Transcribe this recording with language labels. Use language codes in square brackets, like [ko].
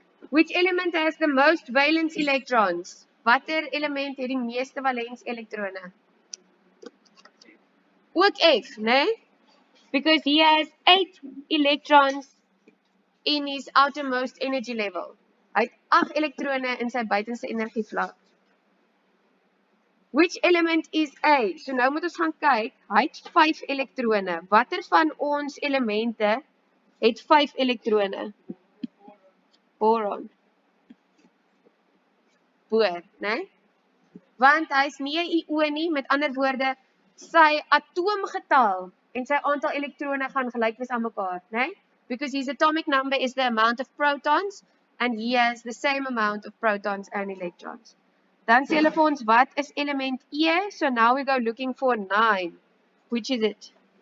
[en] Which element has the most valence electrons? [af] Watter element het die meeste valens elektrone? Ook F, né? [en] Because he has 8 electrons in his outermost energy level. [af] Hy het 8 elektrone in sy buitenste energievlak. [en] Which element is A? [af] So nou moet ons gaan kyk. Hy het 5 elektrone. Watter van ons elemente het 5 elektrone? [en] Boron. [af] Boor, né? Want hy is nie 'n ion nie, met ander woorde, sy atoomgetal en sy aantal elektrone gaan gelyk wees aan mekaar, né? [en] Because his atomic number is the amount of protons and he has the same amount of protons and electrons. [af] Dan sê hulle vir ons wat is element E? [en] So now we go looking for 9. Which is it?